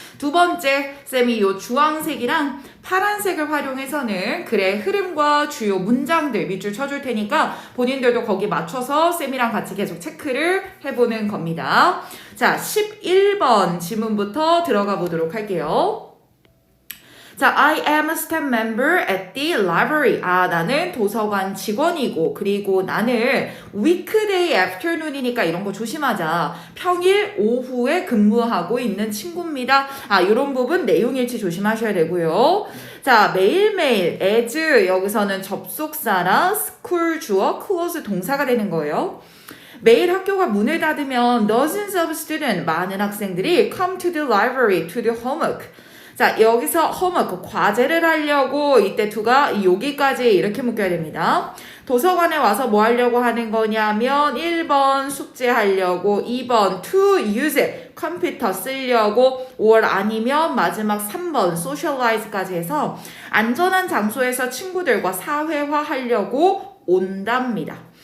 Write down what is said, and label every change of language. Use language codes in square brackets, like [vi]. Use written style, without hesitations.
[ko] 두 번째, 쌤이 이 주황색이랑 파란색을 활용해서는 글의 흐름과 주요 문장들 밑줄 쳐줄 테니까 본인들도 거기 맞춰서 쌤이랑 같이 계속 체크를 해보는 겁니다. 자, 11번 지문부터 들어가 보도록 할게요. [en] 자, I am a staff member at the library. [ko] 나는 도서관 직원이고, 그리고 나는 [en] weekday afternoon [ko] 이니까 이런 거 조심하자. 평일 오후에 근무하고 있는 친구입니다. 이런 부분 내용 일치 조심하셔야 되고요. 자, 매일매일 as 여기서는 접속사라 school 주어 close 동사가 되는 거예요. 매일 학교가 문을 닫으면 [en] dozens of students, [ko] 많은 학생들이 [en] come to the library to do homework. [ko] 자, 여기서 homework, 과제를 하려고 이때 to가 여기까지 이렇게 묶여야 됩니다. 도서관에 와서 뭐 하려고 하는 거냐면 1번 숙제하려고, 2번 [en] to use it, [ko] 컴퓨터 쓰려고, or 아니면 마지막 3번 socialize까지 해서 안전한 장소에서 친구들과 사회화 하려고 온답니다.